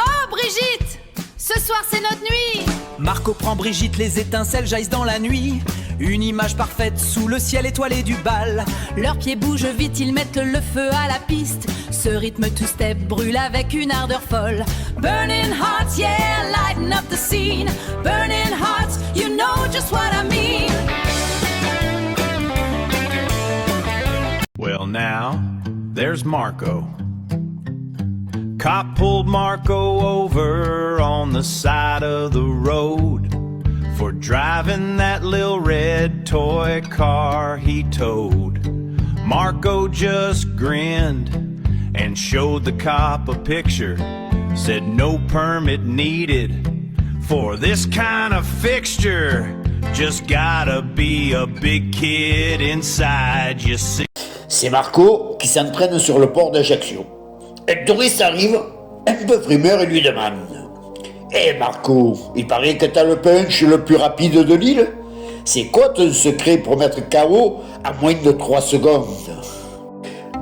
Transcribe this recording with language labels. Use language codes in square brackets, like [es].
[fr] Brigitte, ce soir c'est notre nuit. Marco prend Brigitte, les étincelles jaillissent dans la nuit. Une image parfaite sous le ciel étoilé du bal. Leurs pieds bougent vite, ils mettent le feu à la piste. Ce rythme two-step brûle avec une ardeur folle. [en] Burning hearts, yeah, lighten up the scene. Burning hearts, you know just what I mean. Well, now, there's Marco. Cop pulled Marco over on the side of the road for driving that little red toy car he towed. Marco just grinned and showed the cop a picture. Said no permit needed for this kind of fixture. Just gotta be a big kid inside, you see. [fr] C'est Marco qui s'entraîne sur le port d'Ajaccio. Un touriste arrive, un peu frimeur et lui demande « Eh Marco, il paraît que t'as le punch le plus rapide de l'île. C'est quoi ton secret pour mettre KO à moins de 3 secondes ?»